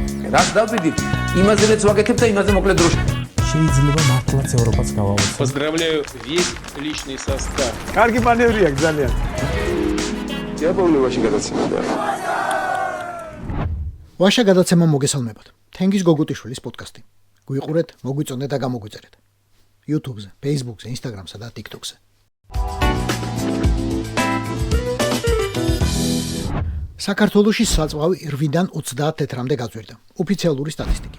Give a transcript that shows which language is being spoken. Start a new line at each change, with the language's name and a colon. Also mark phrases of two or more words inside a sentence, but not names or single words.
Georgian: რას დავდივით, იმაზე მეც ვაკეთებ და იმაზე მოკლედ დროში. შეიძლება მართლაც ევროპაც გავავოცო.
Russian: Поздравляю весь личный состав.
Georgian: კარგი მანევრია ძალიან. იაპონიაში გადაცემდა. ვაშა გადაცემა მოგესალმებათ. თენგიზ გოგუტიშვილის პოდკასტი. გვიყურეთ, მოგვიწონეთ და გამოგვიწერეთ. YouTube-ზე, Facebook-ზე, Instagram-სა და TikTok-ზე. საქართველოში საწვავი 8-დან 30 თეთრამდე გაძვირდა, ოფიციალური სტატისტიკით.